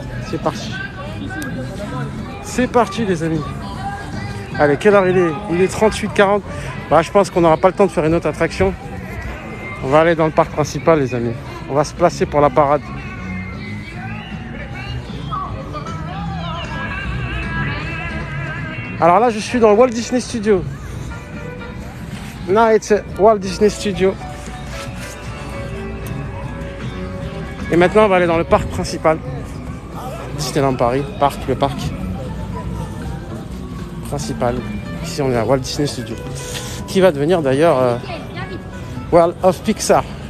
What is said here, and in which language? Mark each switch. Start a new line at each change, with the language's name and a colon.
French: C'est parti. C'est parti les amis. Allez, quelle heure il est? Il est 38h40. Bah, je pense qu'on n'aura pas le temps de faire une autre attraction. On va aller dans le parc principal les amis. On va se placer pour la parade. Alors là, je suis dans le Walt Disney Studio.
English: Now it's Walt Disney Studio.
French: Et maintenant, on va aller dans le parc principal. Disneyland Paris, le parc principal. Ici, on est à Walt Disney Studio. Qui va devenir d'ailleurs World of Pixar.